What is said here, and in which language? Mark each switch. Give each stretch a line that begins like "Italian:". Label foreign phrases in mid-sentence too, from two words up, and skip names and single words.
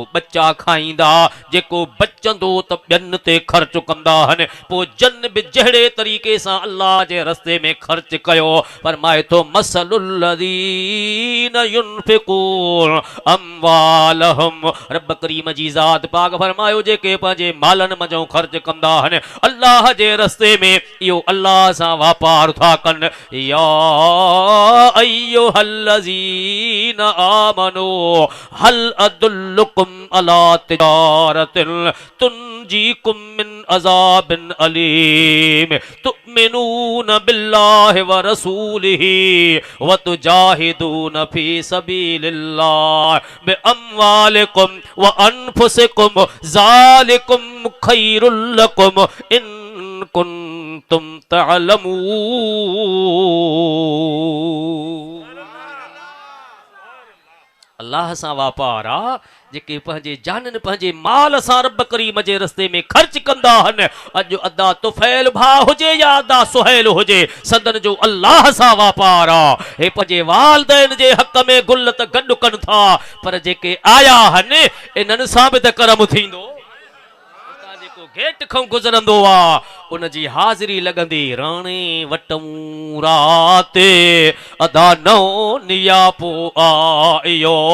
Sindhi: बच्चा खाईंदा जेको बचंदो त ॿियनि ते ख़र्च कंदा आहिनि पोइ जन बि जहिड़े तरीक़े सां अल्लाह जे रस्ते में ख़र्च कयो फरमाए थो
Arabic: مثل الذين ينفقون أموالهم
Sindhi: रब करीम जी ज़ात पाक फरमायो जेके पंहिंजे मालनि मंझो ख़र्च कंदा आहिनि अल्लाह जे रस्ते में इहो अल्लाह सां वापार था कनि या
Arabic: أيها الذين آمنوا هل أدلكم على تجارة تنجيكم من عذاب أليم تؤمنون بالله ورسوله وتجاهدون في سبيل الله بأموالكم وأنفسكم ذلكم خير لكم إن كنتم
Sindhi: तअलमून अल्लाह सां वापार आहे जेके पंहिंजे जाननि पंहिंजे माल सां रब करीम जे रस्ते में ख़र्च कंदा आहिनि अॼु अदा तुफ़ैल भाउ हुजे या अदा सुहैल हुजे सदन जो अल्लाह सां वापार आहे हे पंहिंजे वालिदैन जे हक़ में गुल त गॾु कनि था पर जेके आया आहिनि इन्हनि सां बि त करम थींदो गेट खां गुज़रंदो आहे उन जी हाज़िरी लॻंदी राणे वटूं राति अदा नओ नियापो आयो